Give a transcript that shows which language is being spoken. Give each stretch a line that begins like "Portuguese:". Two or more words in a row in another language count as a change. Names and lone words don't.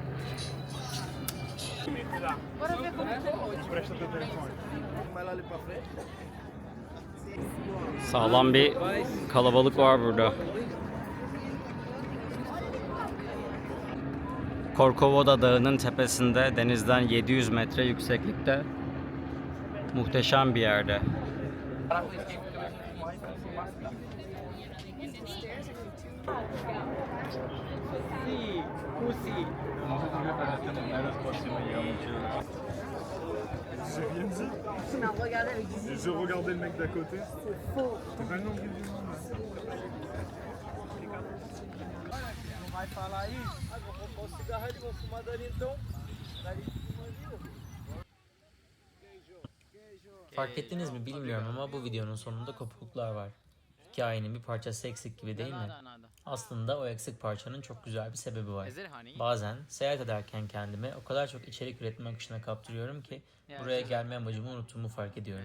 Turkish: Sağlam bir kalabalık var burada. Corcovado Dağı'nın tepesinde, denizden 700 metre yükseklikte, muhteşem bir yerde.
French: Tu m'as regardé avec des yeux. Je regardais le mec d'à côté. Faux. C'est pas le nom du monde.
Portuguese: Vai falar isso? Vou comprar um cigarro ali, vou fumar dali então. Dali fuma ali, ó.
Turkish: Fark ettiniz mi bilmiyorum ama bu videonun sonunda kopukluklar var. Hikayenin bir parçası eksik gibi değil mi? Aslında o eksik parçanın çok güzel bir sebebi var. Bazen seyahat ederken kendimi o kadar çok içerik üretme akışına kaptırıyorum ki buraya gelme amacımı unuttuğumu fark ediyorum.